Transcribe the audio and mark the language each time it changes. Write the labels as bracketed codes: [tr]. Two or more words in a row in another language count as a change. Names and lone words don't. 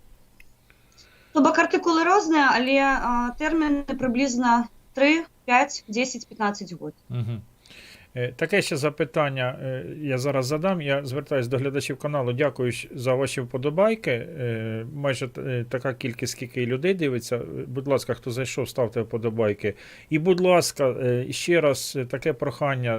[be] То бок артыкулы розныя, але тэрміны прыблізна 3, 5, 10, 15 год. [uk] Таке ще запитання я зараз задам. Я звертаюся до глядачів каналу. Дякую за ваші вподобайки. Майже така кількість, скільки людей дивиться. Будь ласка, хто зайшов, ставте вподобайки. І, будь ласка, ще раз таке прохання.